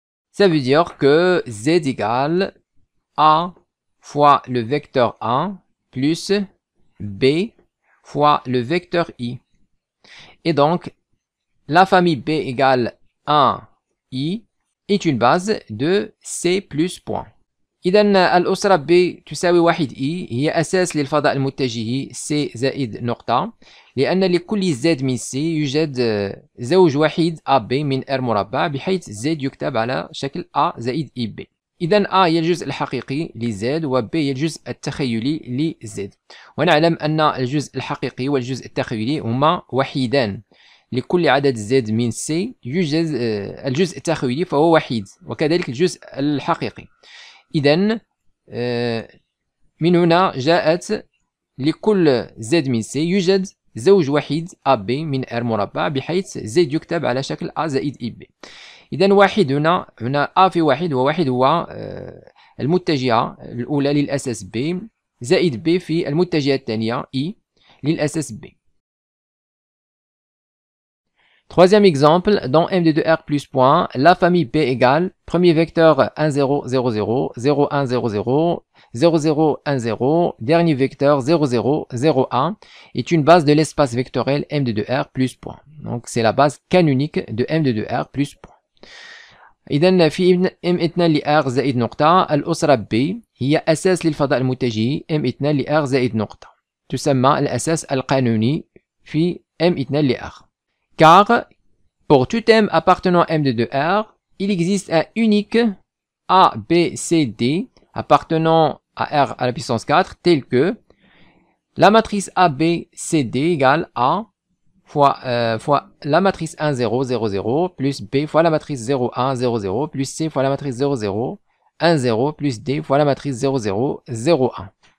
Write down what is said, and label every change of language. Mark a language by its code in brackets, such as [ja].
[fr] Ça veut dire que Z égale A fois le vecteur 1 plus B fois le vecteur I. Et donc, la famille B égale 1 I est une base de C plus point. [ar] إذا الأسرة B تساوي 1 I هي أساس للفضاء المتجه C زائد نقطة، لأن لكل Z من C يوجد زوج وحيد AB من R مربع بحيث Z يكتب على شكل A زائد IB. إذا A هي الجزء الحقيقي لZ و B هي الجزء التخيلي لZ. ونعلم أن الجزء الحقيقي والجزء التخيلي هما وحيدان. لكل عدد Z من C يوجد الجزء التخيلي فهو وحيد، وكذلك الجزء الحقيقي. إذا من هنا جاءت لكل Z من C يوجد زوج وحيد AB من R مربع بحيث Z يكتب على شكل A زائد IB. إذا واحد هنا A في واحد، وواحد هو المتجهة الأولى للأساس B زائد B في المتجهة الثانية I للأساس B. [fr] Troisième exemple, dans M de 2R plus point, la famille B égale, premier vecteur 1, 0, 0, 0, 0, 1, 0, 0, 0, 0, 1, 0, dernier vecteur 0, 0, 0, 1, est une base de l'espace vectoriel M de 2R plus point. Donc c'est la base canonique de M de 2R plus point. [ar] إذن في M2 لR زائد نقطة، الأسرة B هي أساس للفضاء المتجه M2 لR زائد نقطة، تسمى الأساس القانوني في M2 لR. [fr] Car, pour tout M appartenant à M de 2R, il existe un unique A, B, C, D appartenant à R à la puissance 4, tel que la matrice A, B, C, D égale A fois la matrice 1, 0, 0, 0, plus B fois la matrice 0, 1, 0, 0, plus C fois la matrice 0, 0, 1, 0, plus D fois la matrice 0, 0, 0, 1.